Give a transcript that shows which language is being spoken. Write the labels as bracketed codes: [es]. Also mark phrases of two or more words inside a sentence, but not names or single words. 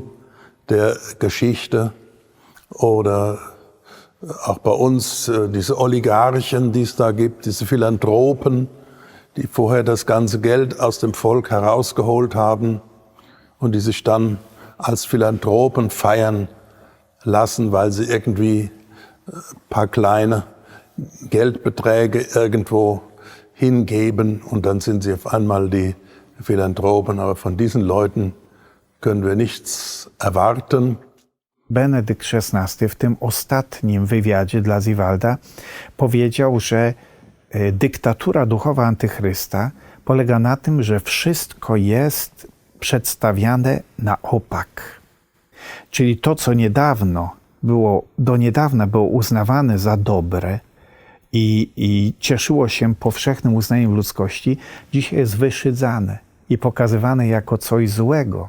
[de] der Geschichte oder auch bei uns diese Oligarchen, die es da gibt, diese Philanthropen, die vorher das ganze Geld aus dem Volk herausgeholt haben und die sich dann als Philanthropen feiern lassen, weil sie irgendwie ein paar kleine Geldbeträge irgendwo hingeben und dann sind sie auf einmal die Philanthropen. Aber von diesen Leuten können wir nichts erwarten. [pl] Benedykt XVI w tym ostatnim wywiadzie dla Ziewalda powiedział, że dyktatura duchowa Antychrysta polega na tym, że wszystko jest przedstawiane na opak. Czyli to, co do niedawna było uznawane za dobre i cieszyło się powszechnym uznaniem ludzkości, dzisiaj jest wyszydzane i pokazywane jako coś złego.